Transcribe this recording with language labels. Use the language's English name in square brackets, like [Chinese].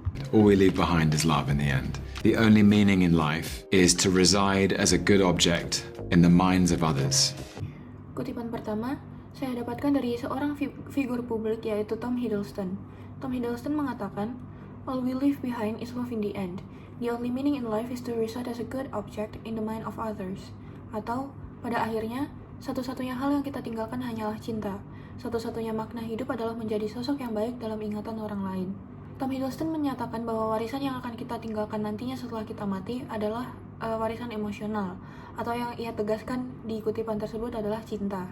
[English] All we leave behind is love in the end. The only meaning in life is to reside as a good object in the minds of others. [Indonesian] Kutipan pertama saya dapatkan dari seorang figur publik, yaitu Tom Hiddleston. Tom Hiddleston mengatakan, [English] "All we leave behind is love in the end. The only meaning in life is to reside as a good object in the mind of others." [Indonesian] Atau, pada akhirnya, satu-satunya hal yang kita tinggalkan hanyalah cinta. Satu-satunya makna hidup adalah menjadi sosok yang baik dalam ingatan orang lain. Tom Hiddleston menyatakan bahwa warisan yang akan kita tinggalkan nantinya setelah kita mati adalah warisan emosional, atau yang ia tegaskan di kutipan tersebut adalah cinta.